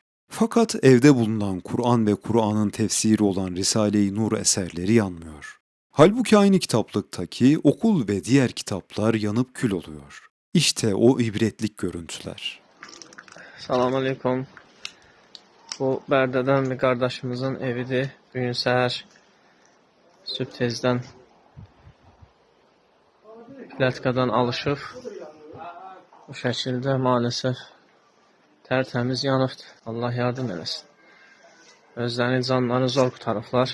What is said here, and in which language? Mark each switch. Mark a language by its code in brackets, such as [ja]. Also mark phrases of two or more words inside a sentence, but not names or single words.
[tr] Fakat evde bulunan Kur'an ve Kur'an'ın tefsiri olan Risale-i Nur eserleri yanmıyor. Halbuki aynı kitaplıktaki okul ve diğer kitaplar yanıp kül oluyor. İşte o ibretlik görüntüler. [az] Salamünaleyküm. Bu Bərdədən bir qardaşımızın evidir. Bugün səhər sübh tezdən platkadan alışıb. Bu şəkildə maalesef tərtəmiz yanıbdır. Allah yardım eləsin. Özlərinin canlarını zor qurtarıblar.